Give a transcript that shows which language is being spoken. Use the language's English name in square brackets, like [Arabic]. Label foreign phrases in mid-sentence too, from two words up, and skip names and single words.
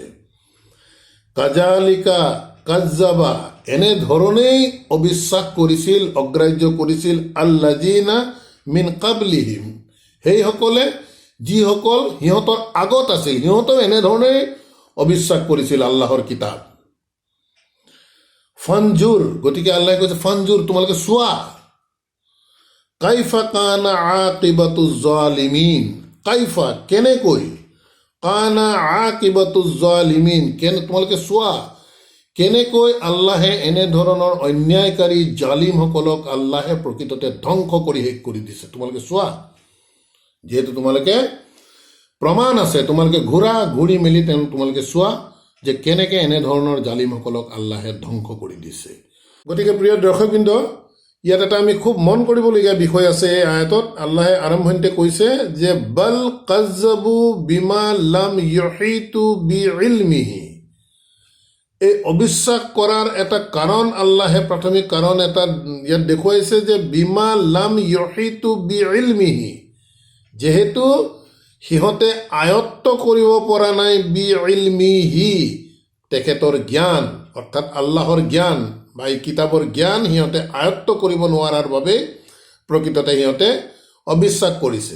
[Arabic] كذلك كذب, [Assamese] এনেধৰণেই অবিশ্বাস কৰিছিল, অগ্ৰাহ্য কৰিছিল [Arabic] الذين من قبلهم, [Assamese] সেইসকলে যিসকল সিহঁতৰ আগত আছিল, সিহঁতেও এনেধৰণেই অবিশ্বাস কৰিছিল আল্লাহৰ কিতাপ। ফানজুৰ, গতিকে আল্লাহে কৈছে ফানজুৰ, তোমালোকে চোৱা, [Arabic] كيف كان عاقبة الظالمين, [Assamese] কাইফা কেনেকৈ, [Arabic] كان عاقبة الظالمين [Assamese] তোমালোকে চোৱা কেনেকৈ আল্লাহে এনেধৰণৰ অন্যায়কাৰী জালিমসকলক আল্লাহে প্ৰকৃততে ধ্বংস কৰি শেষ কৰি দিছে। তোমালোকে চোৱা, যিহেতু তোমালোকে প্ৰমাণ আছে, তোমালোকে ঘূৰি মেলি তোমালোকে চোৱা যে কেনেকৈ এনেধৰণৰ জালিমসকলক আল্লাহে ধ্বংস কৰি দিছে। গতিকে প্ৰিয় দৰ্শকবৃন্দ, ইয়াত এটা আমি খুব মন কৰিবলগীয়া বিষয় আছে। এই আয়াতত আল্লাহে আৰম্ভণিতে কৈছে যে [Arabic] بل كذبوا بما لم يحيطوا بعلمه, [Assamese] এই অবিশ্বাস কৰাৰ এটা কাৰণ আল্লাহে প্ৰাথমিক কাৰণ এটা ইয়াত দেখুৱাইছে যে [Arabic] بما لم يحيطوا بعلمه, [Assamese] যেহেতু সিহঁতে আয়ত্ত কৰিব পৰা নাই বিইলমিহি, তেখেতৰ জ্ঞান, অৰ্থাৎ আল্লাহৰ জ্ঞান বা এই কিতাপৰ জ্ঞান সিহঁতে আয়ত্ত কৰিব নোৱাৰাৰ বাবে প্ৰকৃততে সিহঁতে অবিশ্বাস কৰিছে।